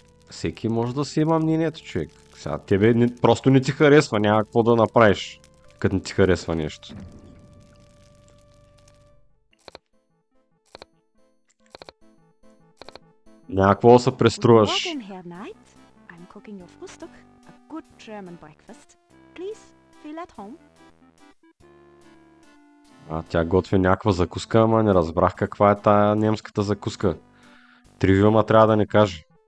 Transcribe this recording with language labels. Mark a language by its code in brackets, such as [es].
[bg] Всеки може да си има мнението, човек. Сега тебе просто не ти харесва, няма какво да направиш, като не ти харесва нещо. Няма какво да се преструваш. [de] Guten Morgen, Herr Knight. [en] I'm cooking your Frühstück, a good German breakfast. Please, feel at home. [bg] Тя готви някаква закуска, ама не разбрах каква е тая немската закуска. Тривиума трябва да ни каже.